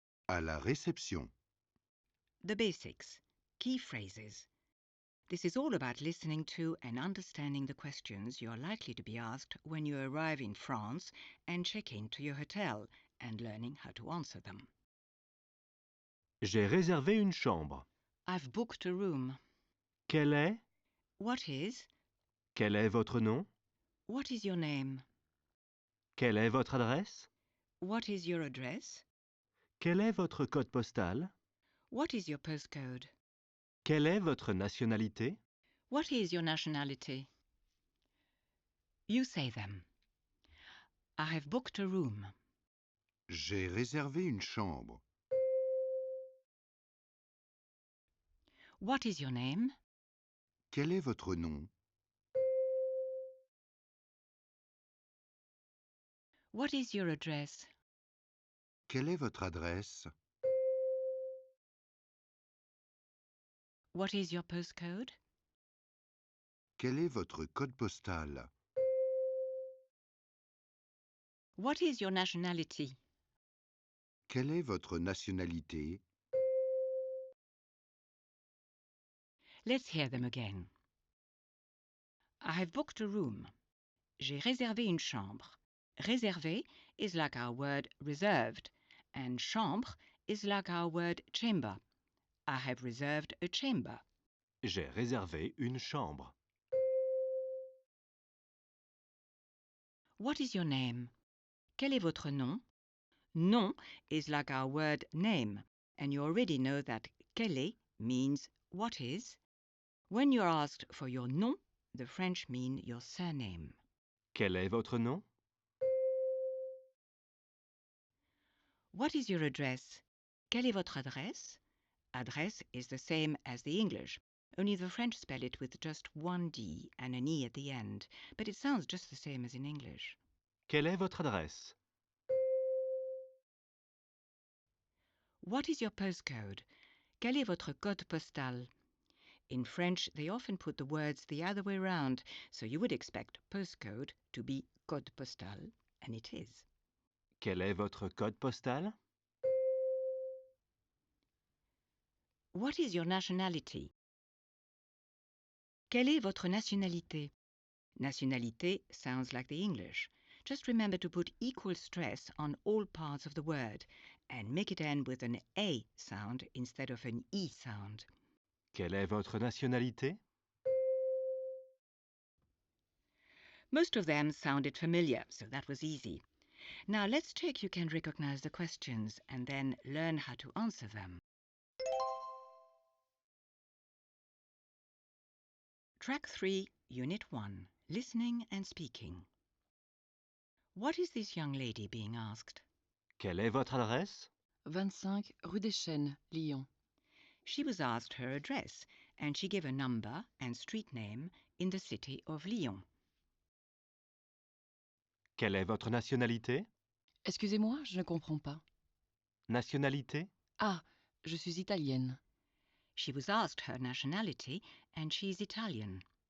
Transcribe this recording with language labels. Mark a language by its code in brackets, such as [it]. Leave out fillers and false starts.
[fr] À la réception. [en] The basics, key phrases. This is all about listening to and understanding the questions you are likely to be asked when you arrive in France and check in to your hotel, and learning how to answer them. [fr] J'ai réservé une chambre. [en] I've booked a room. [fr] Quelle est? [en] What is? [fr] Quel est votre nom? [en] What is your name? [fr] Quelle est votre adresse? [en] What is your address? [fr] Quel est votre code postal? [en] What is your postcode? [fr] Quelle est votre nationalité? [en] What is your nationality? You say them. I have booked a room. [fr] J'ai réservé une chambre. [en] What is your name? [fr] Quel est votre nom? [en] What is your address? [fr] Quelle est votre adresse? [en] What is your postcode? [fr] Quel est votre code postal? [en] What is your nationality? [fr] Quelle est votre nationalité? [en] Let's hear them again. I have booked a room. [fr] J'ai réservé une chambre. [en] Réservé is like our word reserved, and chambre is like our word chamber. I have reserved a chamber. [fr] J'ai réservé une chambre. [en] What is your name? [fr] Quel est votre nom? [en] Nom is like our word name, and you already know that quel est means what is. When you're asked for your nom, the French mean your surname. [fr] Quel est votre nom? [en] What is your address? [fr] Quelle est votre adresse? [en] Adresse is the same as the English, only the French spell it with just one D and an E at the end, but it sounds just the same as in English. [fr] Quelle est votre adresse? [en] What is your postcode? [fr] Quel est votre code postal? [en] In French, they often put the words the other way round, so you would expect postcode to be code postal, and it is. [fr] Quel est votre code postal? [en] What is your nationality? [fr] Quelle est votre nationalité? [en] Nationalité sounds like the English. Just remember to put equal stress on all parts of the word and make it end with an A sound instead of an E sound. [fr] Quelle est votre nationalité? [en] Most of them sounded familiar, so that was easy. Now let's check you can recognize the questions and then learn how to answer them. Track 3, Unit 1, Listening and Speaking. What is this young lady being asked? [fr] Quelle est votre adresse? 25 rue des Chênes, Lyon. [en] She was asked her address, and she gave a number and street name in the city of Lyon. [fr] Quelle est votre nationalité? Excusez-moi, je ne comprends pas. Nationalité? Ah, je suis italienne. [en] She was asked her nationality and she's Italian.